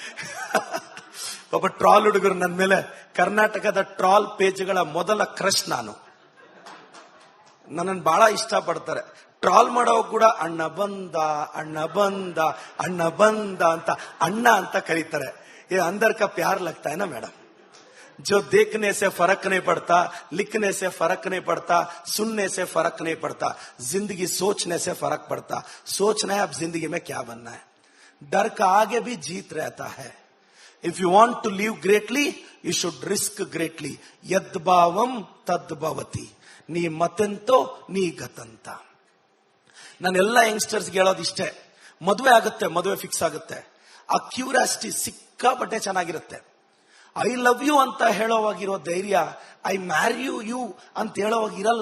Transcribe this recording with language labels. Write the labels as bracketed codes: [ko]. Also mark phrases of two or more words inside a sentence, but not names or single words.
[kn] ಪಾಪ ಟ್ರಾಲ್ ಹುಡುಗರು ನನ್ನ ಮೇಲೆ, ಕರ್ನಾಟಕದ ಟ್ರಾಲ್ ಪೇಜ್ಗಳ ಮೊದಲ ಕ್ರಶ್ ನಾನು. ನನ್ನನ್ನು ಬಹಳ ಇಷ್ಟ ಪಡ್ತಾರೆ. ಟ್ರಾಲ್ ಮಾಡೋ ಕೂಡ ಅಣ್ಣ ಬಂದ ಅಣ್ಣ ಬಂದ ಅಣ್ಣ ಬಂದ ಅಂತ ಅಣ್ಣ ಅಂತ ಕರೀತಾರೆ. [hi] अंदर का प्यार लगता है ना मैडम, जो देखने से फर्क नहीं पड़ता, लिखने से फर्क नहीं पड़ता, सुनने से फर्क नहीं पड़ता, जिंदगी सोचने से फर्क पड़ता. सोचना है अब जिंदगी में क्या बनना है. डर का आगे भी जीत रहता है. [en] If you want to live greatly, you should risk greatly. [sa] ಯದ್ಭಾವಂ ತದ್ಭವತಿ. ನೀ ಮತೆಂತೋ ನೀ ಗತಂತ. [kn] ನಾನೆಲ್ಲ ಯಂಗ್ಸ್ಟರ್ಸ್ಗೆ ಹೇಳೋದು ಇಷ್ಟೇ, ಮದುವೆ ಆಗುತ್ತೆ, ಮದುವೆ ಫಿಕ್ಸ್ ಆಗುತ್ತೆ, ಆ ಕ್ಯೂರಿಯಾಸಿಟಿ ಸಿಕ್ಕಾಪಟ್ಟೆ ಚೆನ್ನಾಗಿರುತ್ತೆ. [en] I love you [kn] ಅಂತ ಹೇಳೋವಾಗಿರೋ ಧೈರ್ಯ [en] I marry you [kn] ಅಂತ ಹೇಳೋವಾಗಿರಲ್ಲ.